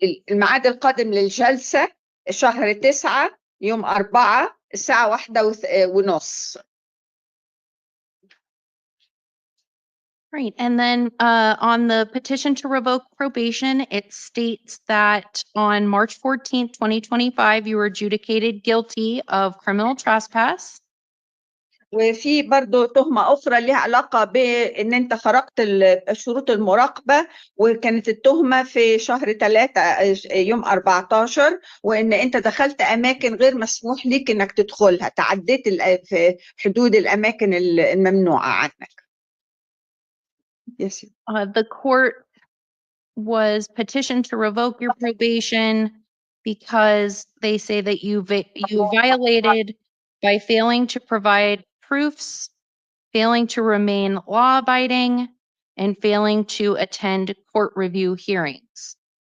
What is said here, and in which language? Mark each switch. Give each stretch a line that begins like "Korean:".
Arabic: الميعاد القادم للجلسة شهر 9 يوم 4 الساعة 1:30.
English: Right, and then on the petition to revoke probation, it states that on March 14th, 2025, you were adjudicated guilty of criminal trespass.
Arabic: وفي برضه تهمة أخرى لها علاقة بإن أنت خرقت شروط المراقبة، وكانت التهمة في شهر 3 يوم 14، وإن أنت دخلت أماكن غير مسموح ليك إنك تدخلها، تعديت في حدود الأماكن الممنوعة عنك.
English: Yes. The court was petitioned to revoke your probation because they say that you violated by failing to provide proofs, failing to remain law-abiding, and failing to attend court review hearings.